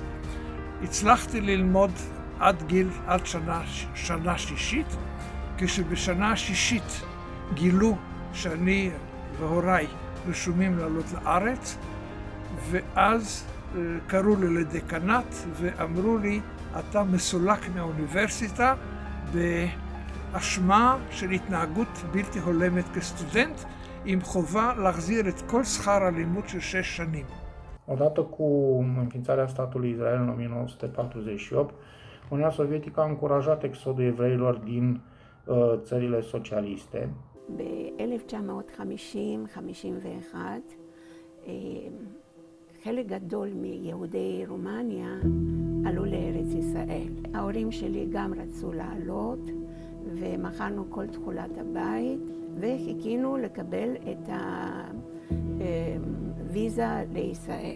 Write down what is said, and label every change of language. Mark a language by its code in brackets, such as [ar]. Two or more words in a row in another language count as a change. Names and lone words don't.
[he] הצלחתי ללמוד עד שנה שישית, כשבשנה השישית גילו שאני והוריי רשומים לעלות לארץ, ואז קראו לי לדקנט ואמרו לי, אתה מסולק מהאוניברסיטה באשמה של התנהגות בלתי הולמת כסטודנט, עם חובה להחזיר את כל שכר הלימוד של 6 שנים. [ro] Odată cu înființarea statului Israel în 1948, Uniunea Sovietică a încurajat exodul evreilor din țările socialiste. [he] ב-1950-51 חלק גדול מיהודי רומניה עלו לארץ ישראל. ההורים שלי גם רצו לעלות, ומכרנו כל תכולת הבית, וחיכינו לקבל את הוויזה לישראל.